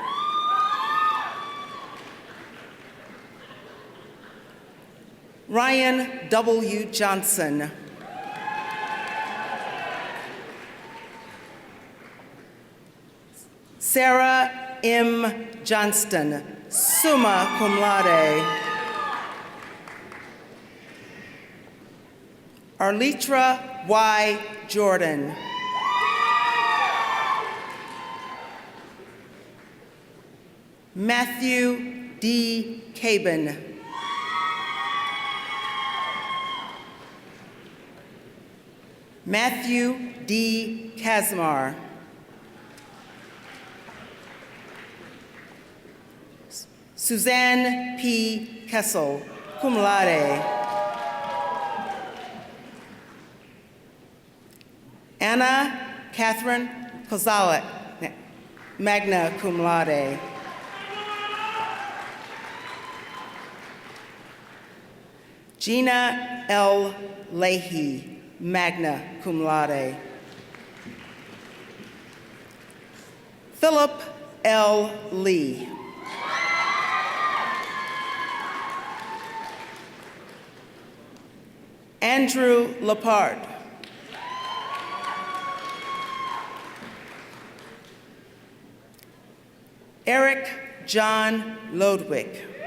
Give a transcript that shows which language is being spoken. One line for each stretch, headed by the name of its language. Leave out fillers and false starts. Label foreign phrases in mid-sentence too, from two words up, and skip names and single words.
English: Ryan W. Johnson. Sarah M. Johnston,
Latin: summa cum laude.
English: Arlitra Y. Jordan. Matthew D. Cabin. Matthew D. Kazmar. Suzanne P. Kessel,
Latin: cum laude.
English: Anna Catherine Kozalek,
Latin: magna cum laude.
English: Gina L. Leahy,
Latin: magna cum laude.
English: Philip L. Lee. Andrew Lepard. Eric John Lodwick.